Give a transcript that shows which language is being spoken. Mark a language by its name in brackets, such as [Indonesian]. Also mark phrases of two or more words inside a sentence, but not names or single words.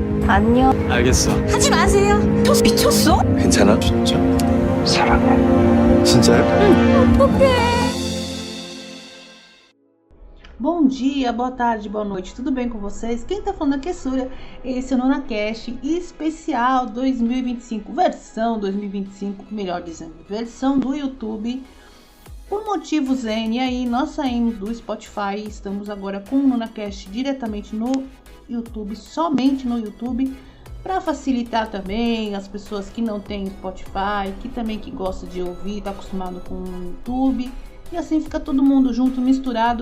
[Korean] 안녕. 알겠어. 하지 마세요. 미쳤어? 괜찮아? 진짜? 사랑해. 진짜요? 어떡해. [Portuguese] Bom dia, boa tarde, boa noite, tudo bem com vocês? Quem tá falando aqui é Súria, esse é o NonaCast especial 2025, versão 2025, melhor dizendo, versão do YouTube. Por motivos N, aí nós saímos do Spotify, estamos agora com o NonaCast diretamente no YouTube, somente no YouTube, para facilitar também as pessoas que não têm Spotify, que também que gostam de ouvir, tá acostumado com o YouTube, e assim fica todo mundo junto, misturado.